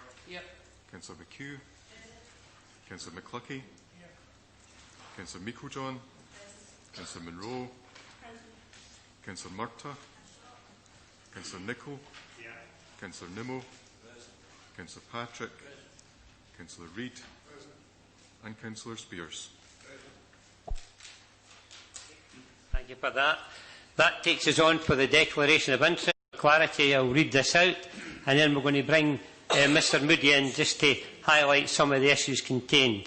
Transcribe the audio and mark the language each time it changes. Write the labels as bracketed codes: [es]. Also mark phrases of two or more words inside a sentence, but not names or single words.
[en] Councillor McHugh. Councillor McCluckie. Councillor Meiklejohn. Councillor Monroe. Councillor Murtagh. Councillor Nicholl. Councillor Nimmo. Councillor Patrick. Councillor Reid. And Councillor Spears. Thank you for that. That takes us on for the declaration of interest. For clarity, I'll read this out, and then we're going to bring Mr. Moody in just to highlight some of the issues contained.